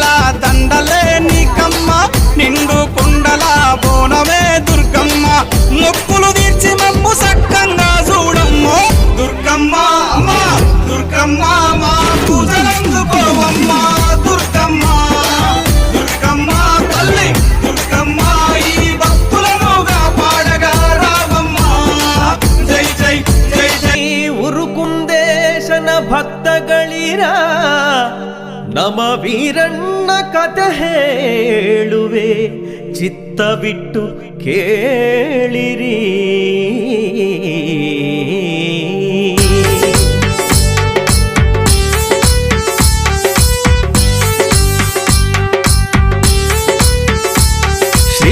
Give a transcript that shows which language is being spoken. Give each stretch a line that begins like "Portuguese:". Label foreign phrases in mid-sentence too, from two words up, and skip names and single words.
Telugu: దండలే నీకమ్మ నిండు కుండల బోనమే దుర్గమ్మ మొక్కులు తీర్చి మమ్ము సక్కంగా చూడమ్మ దుర్గమ్మ అమ్మ దుర్గమ్మ మా పూజలందుకోవమ్మ దుర్గమ్మ దుర్గమ్మ తల్లి దుర్గమ్మ ఈ భక్తులను కాపాడగా రావమ్మ జై జై జై జై
Kannada: ಉರುಕುಂದೇಶನ ಭಕ್ತಗಳಿರ ನಮ ವೀರಣ್ಣ ಕಥೆ ಹೇಳುವೆ ಚಿತ್ತ ಬಿಟ್ಟು ಕೇಳಿರಿ ಶ್ರೀ